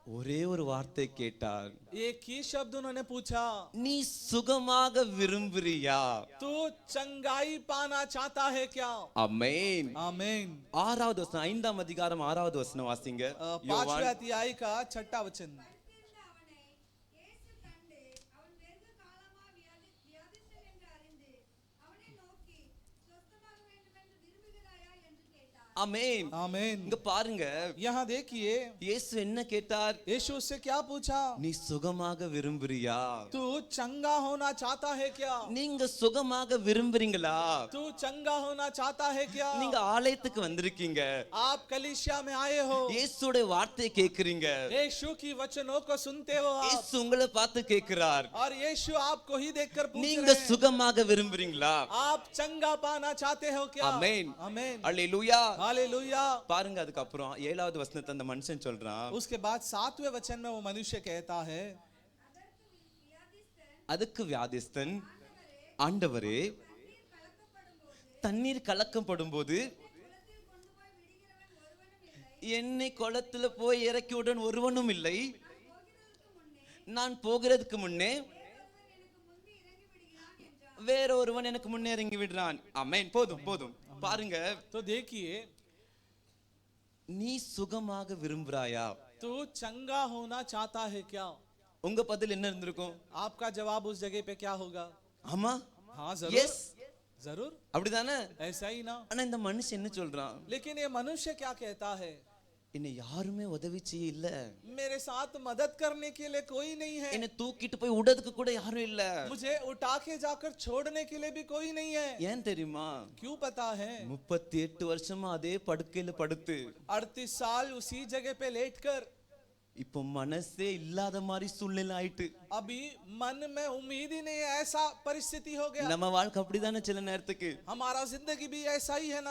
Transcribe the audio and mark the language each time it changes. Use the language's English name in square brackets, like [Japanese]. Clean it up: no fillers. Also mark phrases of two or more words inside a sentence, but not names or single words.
[Tamil] ஒரே ஒரு வார்த்தை கேட்டார், [Hindi] एक ही शब्द उन्होंने पूछा, [Tamil] நீ சுகமாக விரும்புறியா? [Hindi] तू चंगाई पाना चाहता है क्या? [Tamil] ஆமென். [Hindi] आमीन। [Tamil] 6வது வசனம், 5ஆம் அதிகாரம் 6வது வசனம் வாசிங்க. [Hindi] 5वें अध्याय का 6वां वचन। [Tamil] ஆமென். [Hindi] आमीन। [Tamil] இங்க பாருங்க, [Hindi] यहाँ देखिए [Tamil] இயேசு என்ன கேட்டார்? [Hindi] यीशु उससे क्या पूछा? [Tamil] நீ சுகமாக விரும்புறியா? [Hindi] तू चंगा होना चाहता है क्या? [Tamil] நீங்க சுகமாக விரும்புறீங்களா? [Hindi] तू चंगा होना चाहता है क्या? [Tamil] நீங்க ஆலயத்துக்கு வந்திருக்கீங்க, [Hindi] आप कलीसिया में आए हो, [Tamil] இயேசுடைய வார்த்தையை கேக்குறீங்க, [Hindi] यीशु की वचनों को सुनते हो आप, [Tamil] இயேசு உங்களை பார்த்து கேக்குறார், [Hindi] और यीशु आपको ही देखकर पूछ [Tamil] நீங்க [Hindi] रहे हैं, [Tamil] சுகமாக விரும்புறீங்களா? [Hindi] आप चंगा पाना चाहते हो क्या? [Tamil] ஆமென். [Hindi] आमीन। [Tamil] அல்லேலூயா. [Hindi] हालेलुया। [Tamil] பாருங்க, அதுக்கப்புறம் 7வது வசனத்தை அந்த மனுஷன் சொல்றான். [Hindi] उसके बाद 7वें वचन में वो मनुष्य कहता है, [Tamil] அதுக்கு வியாதிஸ்தன், ஆண்டவரே, தண்ணீர் கலக்கப்படும் போது என்னை குளத்துல போய் இறக்கியுடன் ஒருவனும் இல்லை, நான் போகிறதுக்கு முன்னே வேற ஒருவன் எனக்கு முன்னே இறங்கி விடுறான். ஆமென். போதும் போதும். பாருங்க, [Hindi] तो देखिए, [Tamil] நீ சுகமாக விரும்புறாயா? [Hindi] तू चंगा होना चाहता है क्या? [Tamil] உங்க பதில் என்ன இருந்திருக்கும்? [Hindi] आपका जवाब उस जगह पे क्या होगा? [Tamil] ஆமா, [Hindi] हाँ जरूर, [Tamil] எஸ், [Hindi] जरूर [Tamil] அப்படிதானே? [Hindi] ऐसा ही ना। [Tamil] ஆனா இந்த மனுஷன் என்ன சொல்றான்? [Hindi] लेकिन ये मनुष्य क्या कहता है? [Tamil] என்னை யாருமே உதவி செய்ய இல்ல, [Hindi] मेरे साथ मदद करने के लिए कोई नहीं है, [Tamil] என்னை தூக்கிட்டு போய் விடுறதுக்கு கூட யாரும் இல்ல. [Hindi] मुझे उठा के जाकर छोड़ने के लिए भी कोई नहीं है। [Tamil] ஏன் தெரியுமா? [Hindi] क्यों पता है? [Tamil] 38 வருஷமா அதே படுக்கையில படுத்து [Hindi] 38 साल उसी जगह पे लेटकर [Tamil] இப்போ மனசே இல்லாத மாதிரி சூழ்நிலை ஆயிட்டு. [Hindi] अभी मन में उम्मीद ही नहीं है, ऐसा परिस्थिति हो गया। [Tamil] நம்ம வாழ்க்கை அப்படிதானே சில நேரத்துக்கு. [Hindi] हमारा जिंदगी भी ऐसा ही है ना।